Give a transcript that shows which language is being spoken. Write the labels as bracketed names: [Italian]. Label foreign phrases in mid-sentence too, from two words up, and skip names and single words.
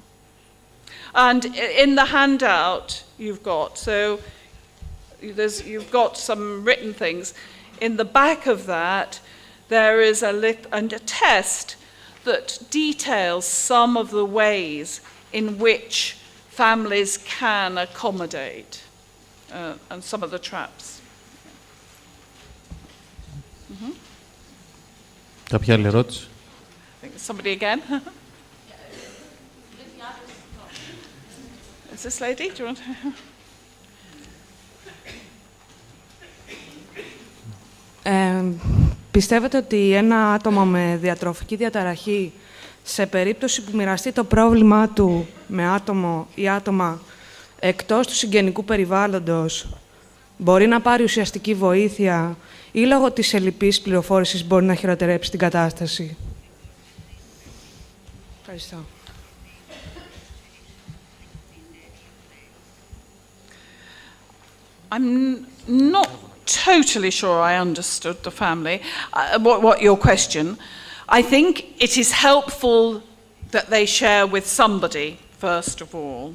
[English] And in the handout you've got, so you've got some written things. In the back of that, there is a test that details some of the ways in which families can accommodate and some of the traps. Mm-hmm. [Greek] Κάποια άλλη ερώτηση? [English] I think somebody again. Is this lady? Do you want to... [Greek] Πιστεύετε ότι ένα άτομο με διατροφική διαταραχή, σε περίπτωση που μοιραστεί το πρόβλημά του με άτομο ή άτομα εκτός του συγγενικού περιβάλλοντος, μπορεί να πάρει ουσιαστική βοήθεια ή λόγω της ελλειπής πληροφόρησης μπορεί να χειροτερέψει την κατάσταση? Ευχαριστώ. [English] I'm not totally sure I understood the family, what your question. I think it is helpful that they share with somebody, first of all.